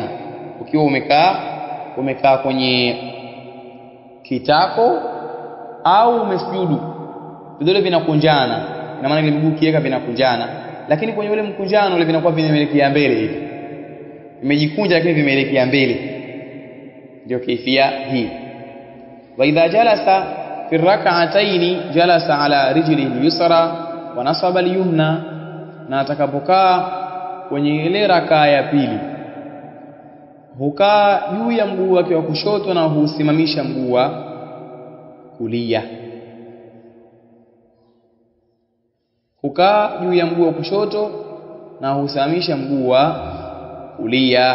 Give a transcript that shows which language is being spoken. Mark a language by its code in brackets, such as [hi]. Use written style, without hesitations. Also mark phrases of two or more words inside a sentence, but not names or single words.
[sw] Ukiwa umekaa kwenye kitako au umesujudu, vidole vinakunjana, ina maana ile miguu kiweka vinakunjana, lakini kwenye ule mkunjano ule vinakuwa vimeelekea mbele hivi, vimejikunja lakini vimeelekea mbele. Ndio kaifia hii. [ar] وإذا جلس في الركعتين جلس على رجله اليسرى ونصب اليمنى, [sw] na atakapokaa kwenye ile rakaa ya pili hukaa juu ya mguu wake wa kushoto na husimamisha mguu wa kulia. Hukaa juu ya mguu wa kushoto na husimamisha mguu wa kulia.